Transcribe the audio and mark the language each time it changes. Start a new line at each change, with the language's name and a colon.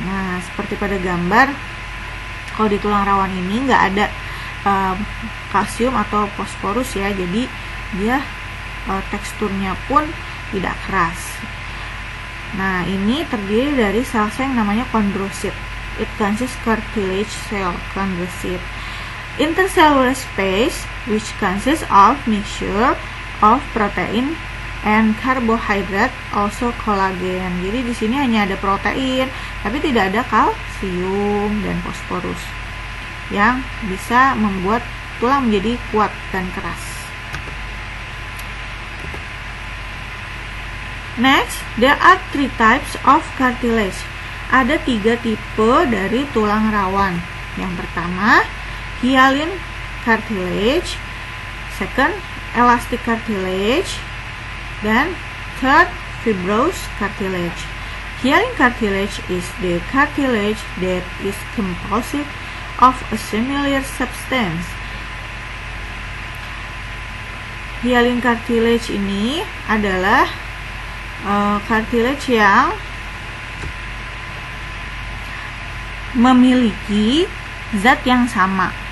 Indonesian: Nah, seperti pada gambar, kalau di tulang rawan ini nggak ada kalsium atau fosforus ya, jadi dia teksturnya pun tidak keras. Nah, ini terdiri dari sel-sel yang namanya chondrosit.
English: It consists cartilage cell, chondrosit. Intercellular space which consists of mixture of protein and carbohydrate, also collagen.
Indonesian: Jadi di sini hanya ada protein, tapi tidak ada kalsium dan fosforus yang bisa membuat tulang menjadi kuat dan keras.
English: Next, there are 3 types of cartilage.
Indonesian: Ada 3 tipe dari tulang rawan. Yang pertama,
English: hyaline cartilage, second, elastic cartilage, dan third, fibrous cartilage. Hyaline cartilage is the cartilage that is composed of a similar substance.
Indonesian: Hyaline cartilage ini adalah cartilage yang memiliki zat yang sama.